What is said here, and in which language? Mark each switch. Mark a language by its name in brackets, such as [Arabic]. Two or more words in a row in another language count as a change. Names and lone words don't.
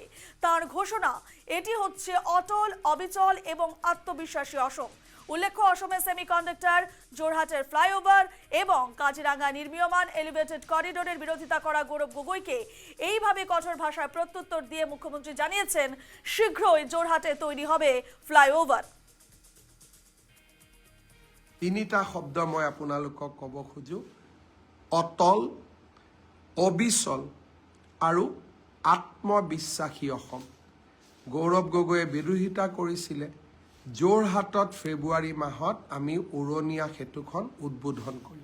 [Bangla] তার ঘোষণা, এটি হচ্ছে অটল, অবিচল এবং আত্মবিশ্বাসী অসম। উল্লেখ্য, অসমের সেমিকন্ডাক্টর, জোরহাটের ফ্লাইওভার এবং কাজিরাঙ্গা নির্মীয়মান [English] elevated corridor [Bangla] বিরোধিতা করা গৌরব গগৈকে এইভাবে কঠোর ভাষায় প্রত্যুত্তর দিয়ে মুখ্যমন্ত্রী জানিয়েছেন, শীঘ্রই জোরহাটে তৈরি হবে ফ্লাইওভার। [Assamese] তিনিটা শব্দ মই আপোনালোকক ক'ব খোজো, অটল, অবিচল আৰু আত্মবিশ্বাসী অসম। গৌৰৱ গগৈয়ে বিৰোধিতা কৰিছিলে যোৰহাটত ফেব্ৰুৱাৰী মাহত আমি উৰণীয়া সেতুখন উদ্বোধন কৰিম,